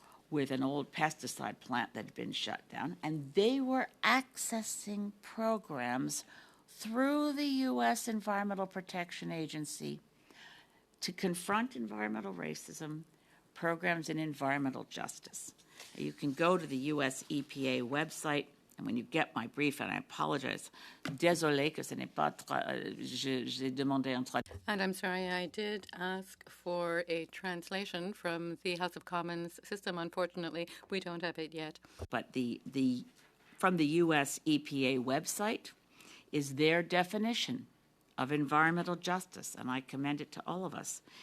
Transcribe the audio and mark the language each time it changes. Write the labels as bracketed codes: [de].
[en] with an old pesticide plant that had been shut down, and they were accessing programs through the U.S. Environmental Protection Agency to confront environmental racism, programs in environmental justice. You can go to the U.S. EPA website, and when you get my brief, and I apologize, [fr] désolé que ce n'est pas, j'ai demandé un traducteur. [en] And I'm sorry, I did ask for a translation from the House of Commons system. Unfortunately, we don't have it yet. But from the U.S. EPA website is their definition of environmental justice, and I commend it to all of us.